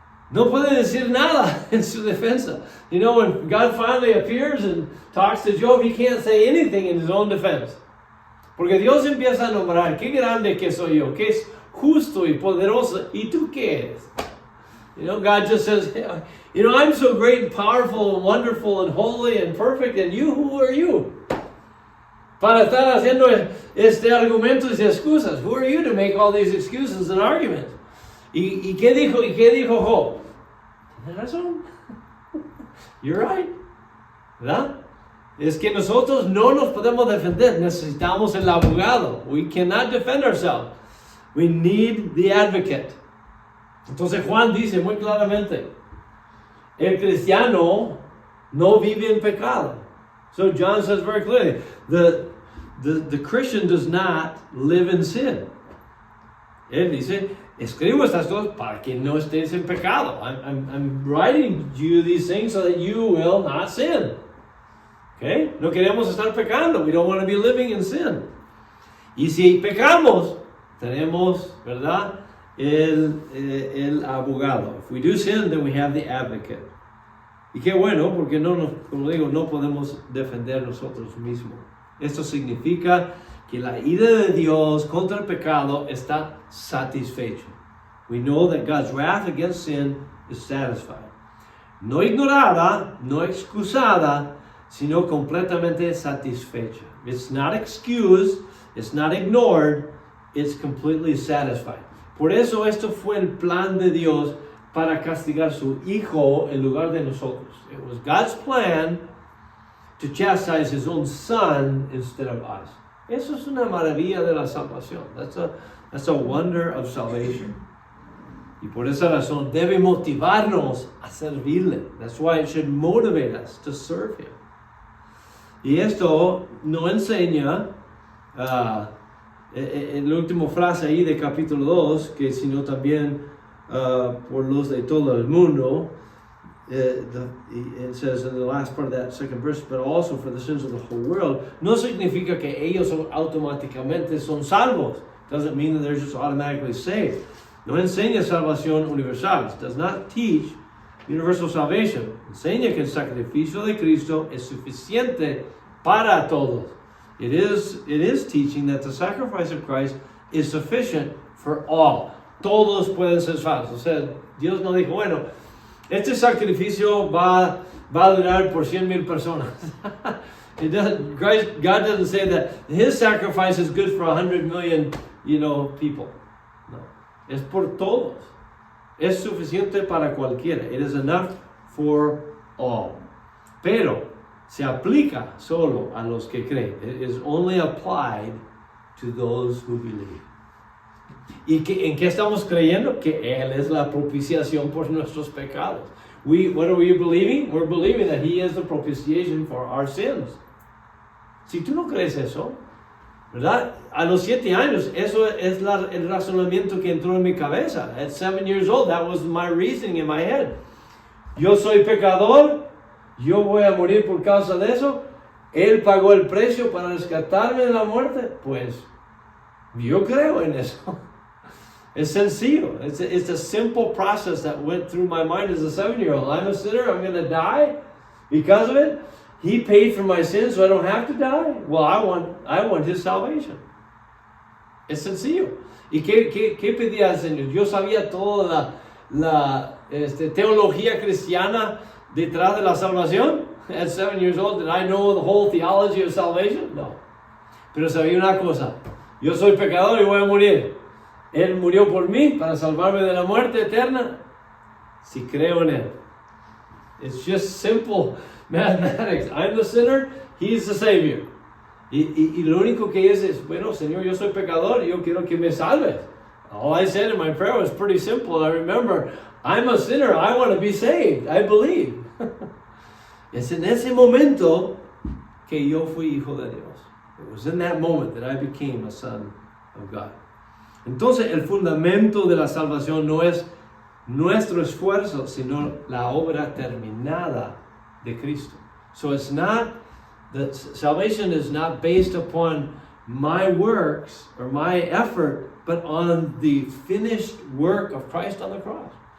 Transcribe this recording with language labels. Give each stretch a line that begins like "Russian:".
Spanish: no puede decir nada en su defensa.
English: You know, when God finally appears and talks to Job, he can't say anything in his own defense.
Spanish: Porque Dios empieza a nombrar, qué grande que soy yo, que es justo y poderoso, ¿y tú qué eres?
English: You know, God just says, you know, I'm so great and powerful and wonderful and holy and perfect, and you, who are you?
Spanish: Para estar haciendo argumentos y excusas.
English: Who are you to make all these excuses and arguments?
Spanish: ¿Y qué dijo Job? Tienes razón.
English: You're right.
Spanish: ¿Verdad? Es que nosotros no nos podemos defender. Necesitamos el abogado.
English: We cannot defend ourselves. We need the advocate.
Spanish: Entonces Juan dice muy claramente, el cristiano no vive en pecado.
English: So John says very clearly, the Christian does not live in sin.
Spanish: Él dice, escribo estas cosas para que no estés en pecado.
English: I'm writing you these things so that you will not sin. Okay?
Spanish: No queremos estar pecando.
English: We don't want to be living in sin.
Spanish: Y si pecamos, tenemos, ¿verdad? El abogado.
English: If we do sin, then we have the advocate.
Spanish: Y qué bueno, porque como digo, no podemos defender nosotros mismos. Esto significa que la ira de Dios contra el pecado está satisfecha.
English: We know that God's wrath against sin is satisfied.
Spanish: No ignorada, no excusada, sino completamente satisfecha.
English: It's not excused, it's not ignored, it's completely satisfied.
Spanish: Por eso esto fue el plan de Dios para castigar a su Hijo en lugar de nosotros.
English: It was God's plan to chastise His own Son instead of us.
Spanish: Eso es una maravilla de la salvación.
English: That's a wonder of salvation.
Spanish: Y por esa razón debe motivarnos a servirle.
English: That's why it should motivate us to serve Him.
Spanish: Y esto no enseña, en la última frase ahí de capítulo 2, que sino también por los de todo el mundo,
English: it says in the last part of that second verse, but also for the sins of the whole world,
Spanish: no significa que ellos automáticamente son salvos.
English: Doesn't mean that they're just automatically saved.
Spanish: No enseña salvación universal.
English: It does not teach universal salvation.
Spanish: Enseña que el sacrificio de Cristo es suficiente para todos.
English: It is teaching that the sacrifice of Christ is sufficient for all.
Spanish: Todos pueden ser salvos. O sea, Dios no dijo, bueno, este sacrificio va a durar por 100,000 personas.
English: God doesn't say that His sacrifice is good for 100 million, people.
Spanish: No, es por todos. Es suficiente para cualquiera.
English: It is enough for all.
Spanish: Pero se aplica solo a los que creen.
English: It is only applied to those who believe.
Spanish: ¿Y en qué estamos creyendo? Que Él es la propiciación por nuestros pecados.
English: What are we believing? We're believing that He is the propitiation for our sins.
Spanish: Si tú no crees eso, ¿verdad? A los 7 años, eso es el razonamiento que entró en mi cabeza.
English: At 7 years old, that was my reasoning in my head.
Spanish: Yo soy pecador, yo voy a morir por causa de eso. Él pagó el precio para rescatarme de la muerte. Pues, yo creo en eso. Es sencillo.
English: It's a simple process that went through my mind as a 7-year-old. I'm a sinner, I'm going to die because of it. He paid for my sins so I don't have to die. Well, I want His salvation.
Spanish: Es sencillo. ¿Y qué pedía al Señor? Yo sabía toda la teología cristiana detrás de la salvación.
English: At 7 years old, did I know the whole theology of salvation?
Spanish: No. Pero sabía una cosa. Yo soy pecador y voy a morir. Él murió por mí para salvarme de la muerte eterna. Si creo en Él.
English: It's just simple mathematics. I'm the sinner, He's the Savior.
Spanish: Y lo único que es, bueno, Señor, yo soy pecador y yo quiero que me salves.
English: All I said in my prayer was pretty simple. I remember, I'm a sinner, I want to be saved. I believe.
Spanish: Es en ese momento que yo fui hijo de Dios.
English: It was in that moment that I became a son of God.
Spanish: Entonces, el fundamento de la salvación no es nuestro esfuerzo, sino la obra terminada de Cristo.
English: So it's not, the salvation is not based upon my works or my effort, but on the finished work of Christ on the cross.